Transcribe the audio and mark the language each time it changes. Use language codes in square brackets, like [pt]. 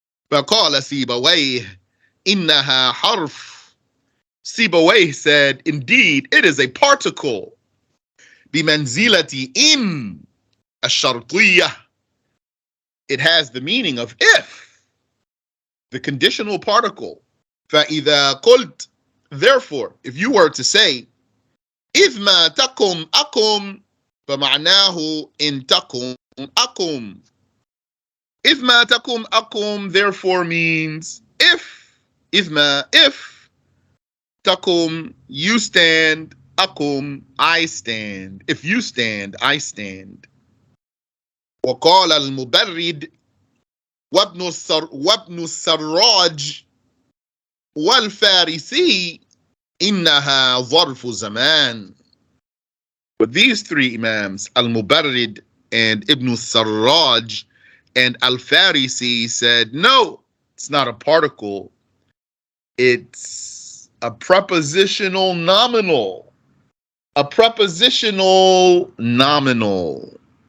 [ar] فَقَالَ سِيبَوَيْهِ إِنَّهَا حَرْفٌ. [en] Sibawayh said, indeed, it is a particle. [ar] بِمَنْزِلَةِ إِن الشَّرْطِيَّةِ. [en] It has the meaning of if. The conditional particle. [ar] فَإِذَا قُلْتَ. [en] Therefore, if you were to say, [ar] إِذْ مَا تَقُمْ أَقُمْ, فَمَعْنَاهُ إِن تَقُمْ أَقُمْ. إِذْ مَا تَقُمْ أَقُمْ [en] therefore means if. [ar] إِذْ مَا, if. [en] تَقُمْ, you stand. أَقُمْ, I stand. If you stand, I stand. [ar] وَقَالَ الْمُبَرِّدُ وابن السراج والفارسي إنها ظرف زمان. [en] But these three Imams, Al-Mubarrid and Ibn al-Sarraj and Al-Farisi, said, no, it's not a particle. It's a prepositional nominal. A prepositional nominal.